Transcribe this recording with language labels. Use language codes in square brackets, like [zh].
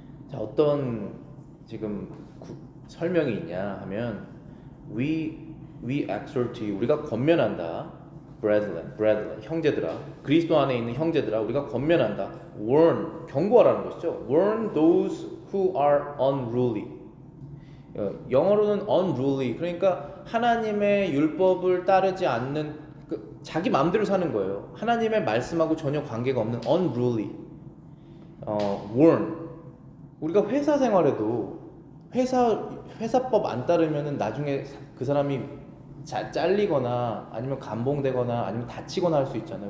[ko] 자, 어떤 지금 설명이 있냐 하면 [en] we exhort you, [ko] 우리가 권면한다. brethren, 형제들아, 그리스도 안에 있는 형제들아, 우리가 권면한다. warn, 경고하라는 것이죠. [en] warn those who are unruly. [ko] 영어로는 unruly, 그러니까 하나님의 율법을 따르지 않는 자기 마음대로 사는 거예요. 하나님의 말씀하고 전혀 관계가 없는 unruly. [en] warn. [ko] 우리가 회사 생활에도 회사법 안 따르면은 나중에 그 사람이 잘리거나 아니면 감봉되거나 아니면 다치거나 할 수 있잖아요.